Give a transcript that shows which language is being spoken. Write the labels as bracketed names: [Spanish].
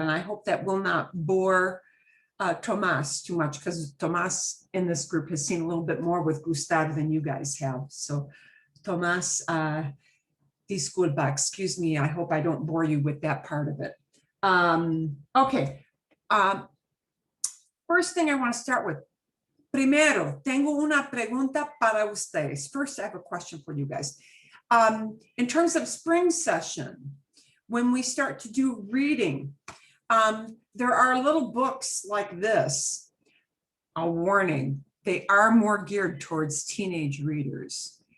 [English] And I hope that will not bore Tomas too much, because Tomas in this group has seen a little bit more with gustar than you guys have. So Tomas, disculpa, excuse me, I hope I don't bore you with that part of it. Okay. First thing I want to start with. [Spanish] Primero, tengo una pregunta para ustedes. [English] First, I have a question for you guys. In terms of spring session, when we start to do reading, there are little books like this. A warning, they are more geared towards teenage readers.